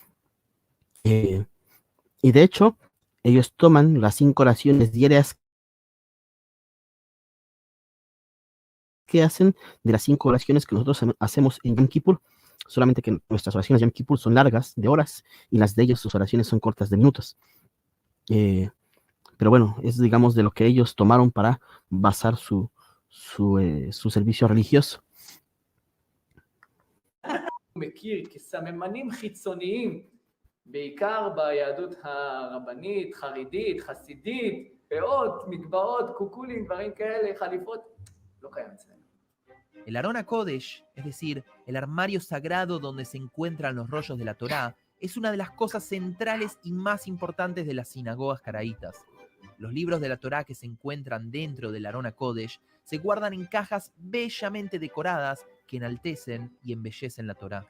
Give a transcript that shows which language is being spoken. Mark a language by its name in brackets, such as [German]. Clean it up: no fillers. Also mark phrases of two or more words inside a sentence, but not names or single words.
[Spanish] Y de hecho, ellos toman las 5 oraciones diarias que hacen de las 5 oraciones que nosotros hacemos en Yom Kippur, solamente que nuestras oraciones de Yom Kippur son largas, de horas, y las de ellos, sus oraciones son cortas, de minutos. Pero bueno, es, digamos, de lo que ellos tomaron para basar su servicio religioso. [Hebrew] מכיר כסממנים חיצוניים, בעיקר ביהדות הרבנית, חרדית, חסידית, פאות, מגבעות, קוקולים, דברים כאלה, חליפות, לא קיים אצלנו. [Spanish] El Arón HaKodesh, es decir, el armario sagrado donde se encuentran los rollos de la Torá, es una de las cosas centrales y más importantes de las sinagogas caraítas. Los libros de la Torá que se encuentran dentro del Arón HaKodesh se guardan en cajas bellamente decoradas que enaltecen y embellecen la Torá.